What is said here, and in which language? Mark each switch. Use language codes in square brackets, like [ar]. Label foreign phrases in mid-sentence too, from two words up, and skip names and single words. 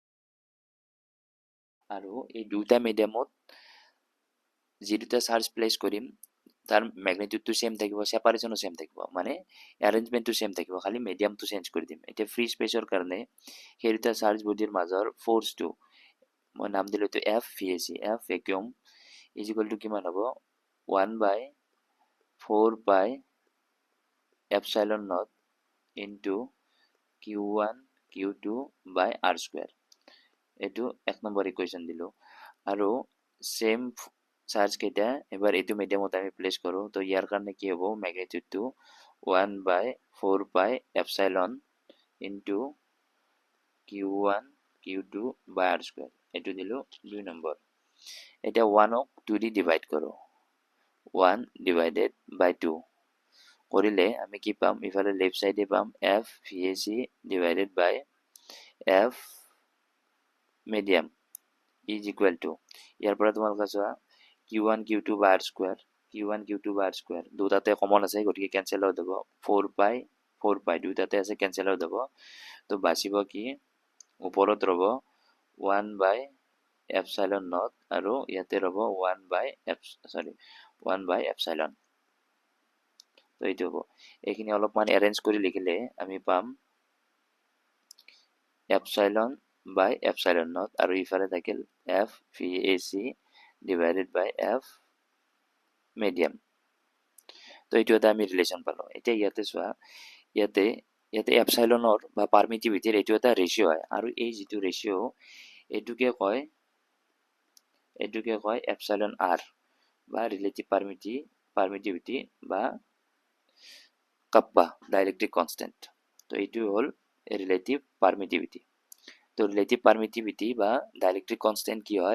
[as] আৰু এই দুটা মিডিয়ামত যি দুটা চাৰ্জ প্লেস কৰিম তাৰ ম্যাগনিটিউডটো সেম থাকিব সেপাৰেশনো সেম থাকিব মানে এৰেঞ্জমেন্টটো সেম থাকিব খালি মিডিয়ামটো চেঞ্জ কৰি দিম এতিয়া [en] free space [as] কাৰণে সেই দুটা চাৰ্জ বডিৰ মাজৰ ফোর্সটো মই নাম দিলো তো [en] f vac f vacuum is equal to [as] কিমান হ'ব [en] 1 by 4 pi epsilon naught into q1 q2 by r square [as] এইটো এক নম্বৰ ইকুৱেশন দিলো আৰু সেম চাৰ্জ কেইটা এবাৰ এইটো মিডিয়ামত আমি প্লেস কৰো তো ইয়াৰ কাৰণে কি হ'ব ম্যাগনিটিউডটো [en] 1 by 4 pi epsilon into q1 Q2 by R square [as] এটো দিলো 2 নম্বৰ এটা 1 ক 2 দি ডিভাইড করো [en] 1 divided by 2 [as] করিলে আমি কি পাম ইফালে [en] left side [as] পাম [en] f VAC divided by f medium is equal to [as] ইয়াৰ পৰা তোমালোকে চোৱা [en] q1 q2 by r square q1 q2 by r square [as] দুটাতে কমন আছে গতিকে ক্যান্সেল হৈ যাব [en] 4 pi [as] দুটাতে আছে ক্যান্সেল হৈ যাব তো বাচিব কি ওপৰত ৰব [en] 1 by epsilon naught [as] আৰু ইয়াতে ৰব [en] 1 by epsilon [as] তো এইটো হ'ব এইখিনি অলপমান এৰেঞ্জ কৰি লিখিলে আমি পাম [en] epsilon by epsilon naught [as] আৰু ইফালে থাকিল [en] f VAC divided by f medium [as] তো এইটো এটা আমি ৰিলেচন পালো এতিয়া ইয়াতে চোৱা ইয়াতে এপসাইলনৰ বা পাৰমিটিভিটিৰ এইটো এটা ৰেশিও হয় আৰু এই যেটো ৰেশিও এটুকে কয় এপসাইলন r বা [en] relative permittivity [as] বা [en] kappa dielectric constant [as] তো এইটো হল [en] relative permittivity [as] তো [en] relative permittivity [as] বা [en] dielectric constant [as] কি হয়